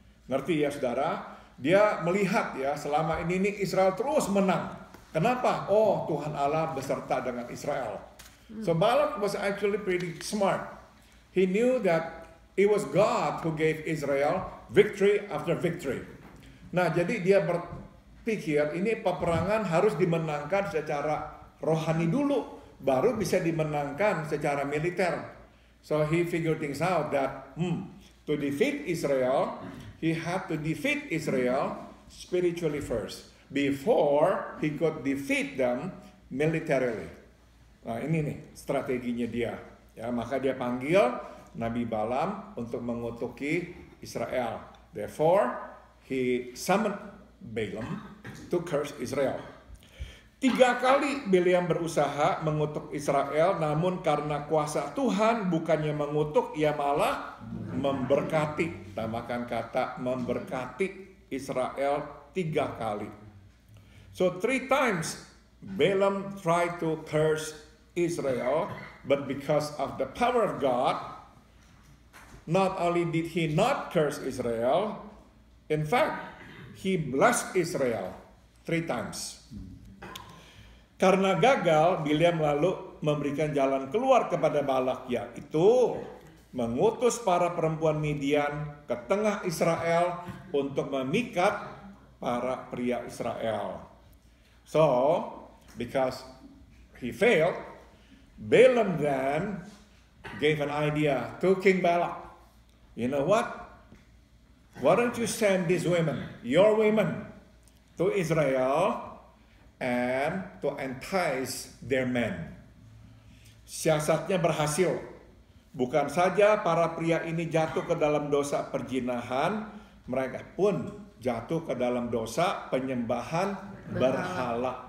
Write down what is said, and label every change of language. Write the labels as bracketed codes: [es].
[id] Ngerti ya saudara? Dia melihat ya selama ini nih Israel terus menang. Kenapa? Oh, Tuhan Allah beserta dengan Israel. [en] So Balak was actually pretty smart. He knew that it was God who gave Israel victory after victory. [id] Nah, jadi dia berpikir ini peperangan harus dimenangkan secara rohani dulu, baru bisa dimenangkan secara militer. [en] So he figured things out that to defeat Israel, he had to defeat Israel spiritually first, before he could defeat them militarily. [id] Nah ini nih strateginya dia. Ya, maka dia panggil Nabi Balaam untuk mengutuki Israel. [en] Therefore, he summoned Balaam to curse Israel. [id] 3 kali Bileam berusaha mengutuk Israel, namun karena kuasa Tuhan bukannya mengutuk, ia malah memberkati. Tambahkan kata memberkati Israel 3 kali. [en] So 3 times Balaam tried to curse Israel, but because of the power of God, not only did he not curse Israel, in fact, he blessed Israel 3 times. [id] Karena gagal, Bileam lalu memberikan jalan keluar kepada Balak, yaitu mengutus para perempuan Midian ke tengah Israel untuk memikat para pria Israel. [en] So, because he failed, Balaam then gave an idea to King Balak. You know what? Why don't you send these women, your women, to Israel and to entice their men. [id] Siasatnya berhasil. Bukan saja para pria ini jatuh ke dalam dosa perzinahan, mereka pun jatuh ke dalam dosa penyembahan berhala.